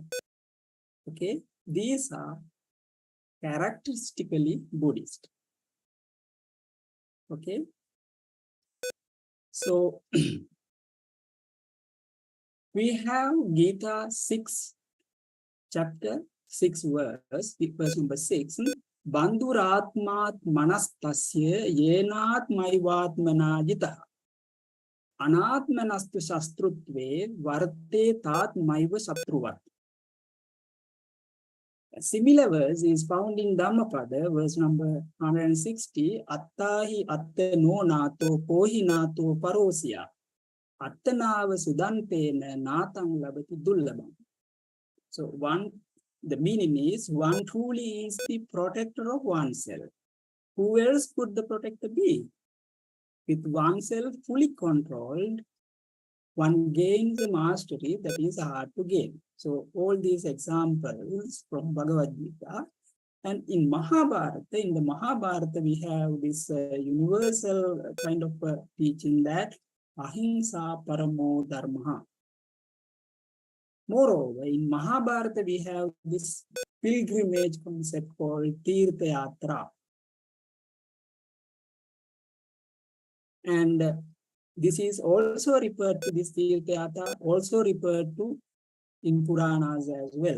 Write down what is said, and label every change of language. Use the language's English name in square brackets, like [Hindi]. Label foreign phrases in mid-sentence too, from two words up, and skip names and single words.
[English] Okay, these are characteristically Buddhist. Okay, so we have Gita 6, chapter 6 verse number 6. [Sanskrit] Bandhuratmat manastasya yenat maivatmana jitah anatmanastu shastrutve varte tat maiva satruvat. [English] A similar verse is found in Dhammapada, verse number 160. [Pali] Attahi atta no nato pohi nato parosya attanava sudantena natang labati dullabam. [English] So the meaning is, one truly is the protector of oneself. Who else could the protector be? With oneself fully controlled, one gains a mastery that is hard to gain. So all these examples from Bhagavad Gita. And in the Mahabharata, we have this universal kind of teaching that [Sanskrit] ahimsa paramo dharma. [English] Moreover, in Mahabharata, we have this pilgrimage concept called [Sanskrit] Tirtha Yatra. [English] And this is also referred to, this [Sanskrit] Tirtha Yatra, [English] also referred to in Puranas as well.